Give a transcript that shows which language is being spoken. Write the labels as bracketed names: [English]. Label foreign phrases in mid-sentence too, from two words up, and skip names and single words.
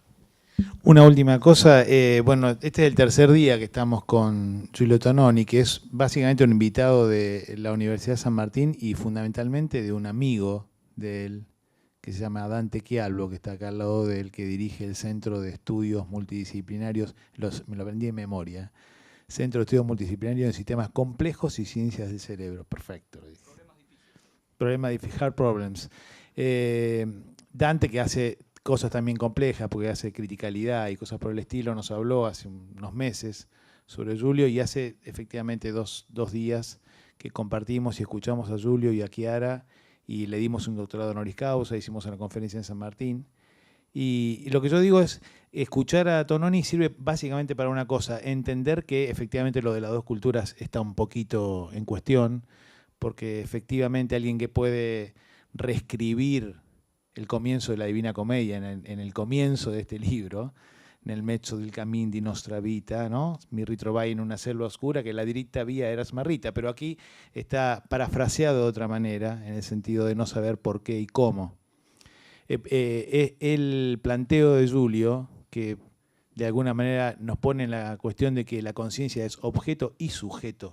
[Spanish] Una última cosa, bueno, este es el tercer día que estamos con Giulio Tononi, que es básicamente un invitado de la Universidad de San Martín y fundamentalmente de un amigo de él, que se llama Dante Chialbo, que está acá al lado de él, que dirige el Centro de Estudios Multidisciplinarios, me lo aprendí de memoria, Centro de Estudios Multidisciplinarios en Sistemas Complejos y Ciencias del Cerebro. Perfecto. Problemas difíciles, [English] hard problems. [Spanish] Dante, que hace cosas también complejas, porque hace criticalidad y cosas por el estilo, nos habló hace unos meses sobre Giulio y hace efectivamente dos días que compartimos y escuchamos a Giulio y a Chiara y le dimos un doctorado [Latin] honoris causa, [Spanish] hicimos una conferencia en San Martín. Y lo que yo digo es, escuchar a Tononi sirve básicamente para una cosa, entender que efectivamente lo de las dos culturas está un poquito en cuestión, porque efectivamente alguien que puede reescribir el comienzo de la Divina Comedia en el comienzo de este libro, en el [Italian] mezzo del cammin di nostra vita, [Spanish] ¿no? [Italian] Mi ritrovai [Spanish] en una selva oscura, que la [Italian] diritta vía era smarrita, [Spanish] pero aquí está parafraseado de otra manera, en el sentido de no saber por qué y cómo. El planteo de Giulio, que de alguna manera nos pone en la cuestión de que la conciencia es objeto y sujeto